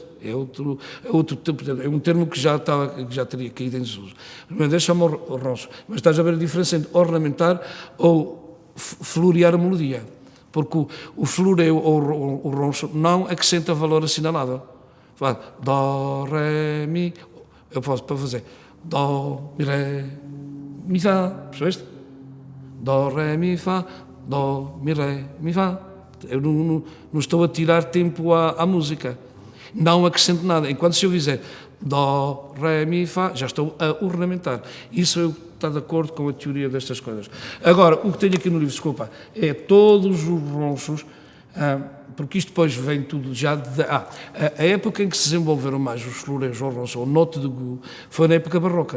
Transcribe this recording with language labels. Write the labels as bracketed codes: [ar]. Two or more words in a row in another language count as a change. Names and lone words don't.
[pt] É outro tempo, é um termo que já teria caído em desuso. Mas chama ronchos. Mas estás a ver a diferença entre ornamentar ou florear a melodia. Porque o floreio ou o roncho não acrescenta valor assinalável. Faz Dó, Ré, Mi. Eu posso para fazer Dó, Mi, Ré, Mi, Fá. Percebeste? Dó, Ré, Mi, Fá, Dó, Mi, Ré, Mi, Fá. Eu não estou a tirar tempo à música. Não acrescento nada. Enquanto se eu fizer Dó, Ré, Mi, Fá, já estou a ornamentar. Isso eu estou de acordo com a teoria destas coisas. Agora, o que tenho aqui no livro, desculpa, é todos os ronchos, porque isto depois vem tudo já a época em que se desenvolveram mais os floreios ou ronchos, ou [fr] note de goût, [pt] foi na época barroca.